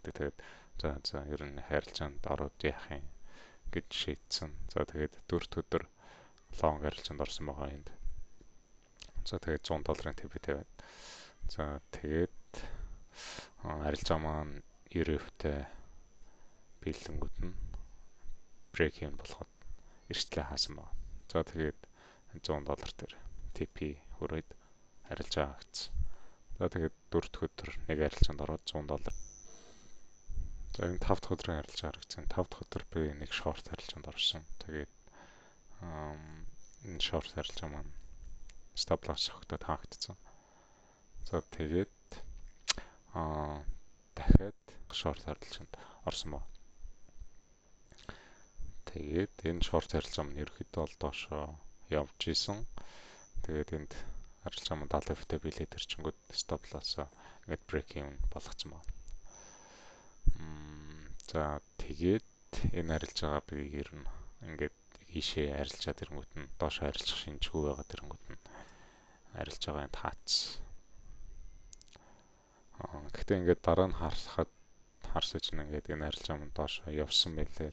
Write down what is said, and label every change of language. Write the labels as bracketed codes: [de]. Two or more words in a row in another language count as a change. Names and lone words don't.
[mn] Тэгээд за ер нь арилжаанд ороод яах юм гэж шийдсэн. За тэгээд 4 дахь өдөр long арилжаанд орсон байгаа энд. За тэгээд $100 TP тавиад. За тэгээд арилжаа маань 90%-тай бэлэнгүүд нь [en] break even [mn] болоход эрсдлээ хаасан байна. За тэгээд $100 дээр TP хүрээд арилжаа авчихсан. За тэгээд 4 дахь өдөр нэг арилжаанд ороод $100. За энэ 5 дахь өдрийн арилжаа харагдсан. 5 дахь өдөр би нэг short арилжаанд орсон. Тэгээд энэ short арилжаа маань [en] stop loss [mn] өгтөд хаагдсан. За тэгээд дахиад short арилжаанд орсон байна. Тэгээд энэ short арилжаа маань ерөөхдөө бол доошоо явж исэн. Тэгээд энд арилжаа маань 70% билээд ирчингүүд [en] stop loss [mn] ингээд break-in болгоцсон байна. За тэгээд энэ арилжаагаа би ер нь ингээд ийшээ арилжаад ирэнгүүт нь доошоо арилжах шинжгүй байгаа ирэнгүүт нь арилжаагаа энд хаацсан. Гэхдээ ингээд дараа нь харсаж ингээд энэ арилжаа маань доошоо явсан байлээ.